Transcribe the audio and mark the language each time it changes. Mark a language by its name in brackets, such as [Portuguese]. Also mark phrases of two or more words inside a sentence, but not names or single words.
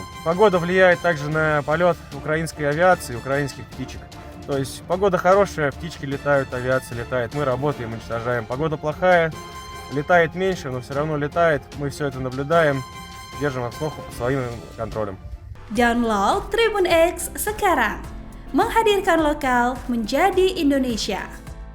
[Russian] Погода влияет также на полет украинской авиации, украинских птичек. То есть погода хорошая, птички летают, авиация летает, мы работаем, уничтожаем. Погода плохая, летает меньше, но все равно летает. Мы все это наблюдаем, держим обстановку под своим контролем. [Indonesian] Download Tribun X sekarang, menghadirkan lokal menjadi Indonesia.